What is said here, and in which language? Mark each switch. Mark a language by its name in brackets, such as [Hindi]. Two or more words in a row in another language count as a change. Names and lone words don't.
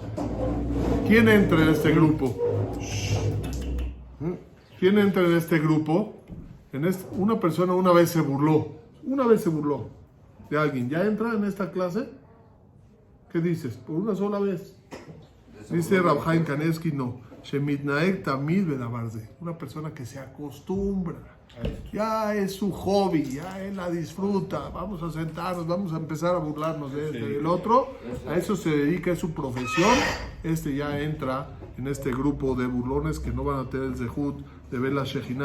[Spanish] ¿Quién entra en este grupo? ¿Quién entra en este grupo? Una persona una vez se burló de alguien. ¿Ya entra en esta clase? ¿Qué dices? ¿Por una sola vez? Dice Rav Chaim Kanevsky, no. [Hebrew] שמתנהג תמיד בדבר זה. [Spanish] Una persona que se acostumbra. Ya es su hobby, ya él la disfruta. Vamos a sentarnos, vamos a empezar a burlarnos de este y del otro. A eso se dedica, es su profesión. Ya entra en este grupo de burlones que no van a tener el zehut de ver la Shejina.